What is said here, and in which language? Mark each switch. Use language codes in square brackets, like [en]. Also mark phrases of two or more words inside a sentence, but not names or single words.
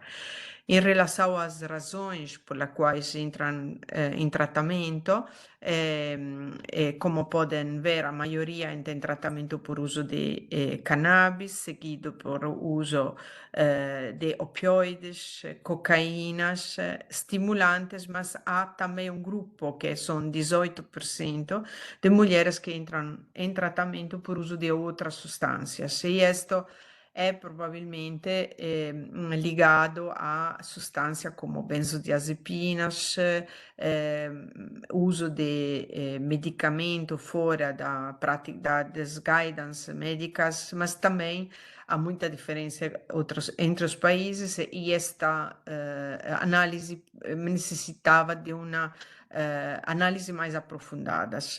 [pt] Em relação às razões pelas quais entram em tratamento, como podem ver, a maioria entra em tratamento por uso de cannabis, seguido por uso de opioides, cocaínas, estimulantes, mas há também um grupo que são 18% de mulheres que entram em tratamento por uso de outras substâncias. E isto [it] è probabilmente legato a sostanze come [pt] benzodiazepinas, uso di medicamento fora das guidance médicas, mas também há muita diferença entre os países e esta análise necessitava de uma análise mais aprofundadas.